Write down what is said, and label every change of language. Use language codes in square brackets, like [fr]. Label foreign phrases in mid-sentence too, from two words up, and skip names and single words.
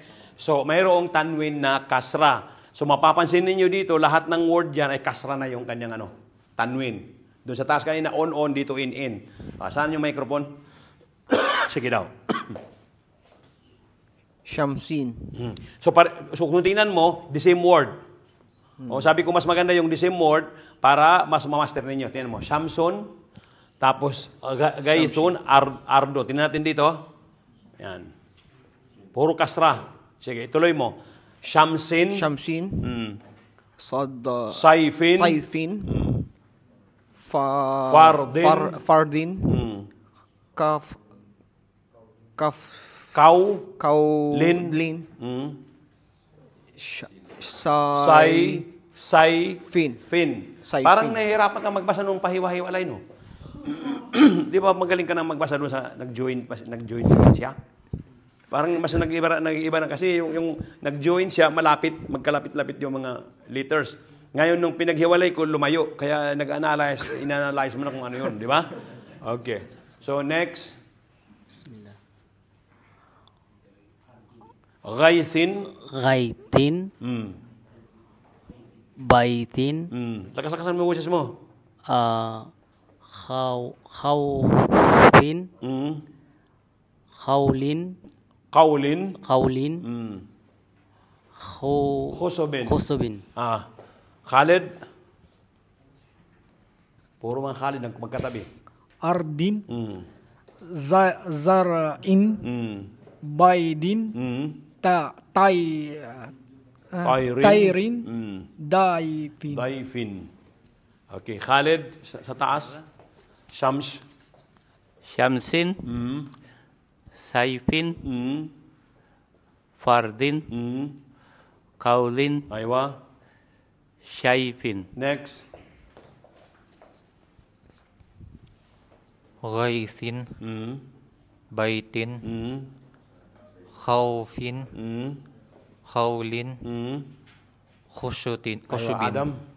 [tl] So, mayroong tanwin na kasra. So, mapapansin ninyo dito, lahat ng word dyan ay kasra na yung kanyang tanwin. Doon sa taas kanina, on, dito in. Saan yung microphone? Sige daw. Shamsin. So kung tingnan mo, [en] the same word. [tl] O sabi ko mas maganda yung [en] the same word [tl] para mas ma-master ninyo. Tingnan mo, Shamson, tapos Gaythun, Ardo. Tingnan natin dito. Yan. Puro kasra. Sige, ituloy mo. [ar] شمسٍ. سيفٍ. [tl] Fardin. Kaulin. Fin. Parang nahihirapan ka magbasa nung pahiwa-hiwalay, no? Di ba magaling ka nang magbasa doon sa nag-join siya? Parang mas nag-iba na kasi yung nag-join siya, magkalapit-lapit yung mga letters. Ngayon, nung pinaghiwalay ko, lumayo. Kaya inanalyze mo na kung ano yun, di ba? Okay. So, next. Bismillah. Gaythin. Baitin. Lakas-lakasan mo yung boses mo. Khawfin. [ar] قولٍ. خشبٍ. [tl] Khalid. Puro mga Khalid magkatabi. [ar] أرضٍ. زرعٍ. بيضٍ. طيرٍ. [tl] Daifin. Okay, Khalid sa taas. [ar] شمسٍ. سيفٍ. فردٍ. قولٍ. [tl] Aywa. Shaifin. Next. Ghaithin. [ar] بيتٍ. خوفٍ. خولٍ. خشبٍ. [tl] Adam.